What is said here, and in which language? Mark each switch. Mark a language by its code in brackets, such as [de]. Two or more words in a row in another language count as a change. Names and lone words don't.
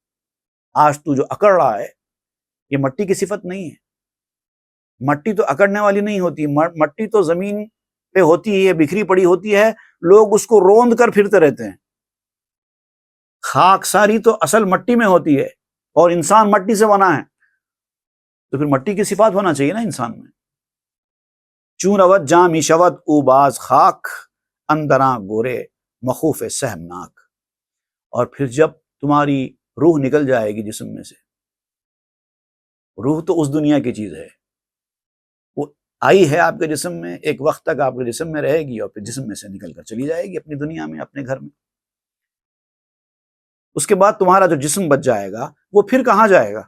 [ur] آج تو جو اکڑ رہا ہے یہ مٹی کی صفت نہیں ہے، مٹی تو اکڑنے والی نہیں ہوتی، مٹی تو زمین پہ ہوتی ہے، بکھری پڑی ہوتی ہے، لوگ اس کو روند کر پھرتے رہتے ہیں۔ خاک ساری تو اصل مٹی میں ہوتی ہے، اور انسان مٹی سے بنا ہے، تو پھر مٹی کی صفات ہونا چاہیے نا انسان میں۔ [fa] چون اود جامی شود او باز خاک، اندراں گورے مخوف سہمناک۔ [ur] اور پھر جب تمہاری روح نکل جائے گی جسم میں سے، روح تو اس دنیا کی چیز ہے، وہ آئی ہے آپ کے جسم میں، ایک وقت تک آپ کے جسم میں رہے گی اور پھر جسم میں سے نکل کر چلی جائے گی اپنی دنیا میں، اپنے گھر میں۔ اس کے بعد تمہارا جو جسم بچ جائے گا وہ پھر کہاں جائے گا؟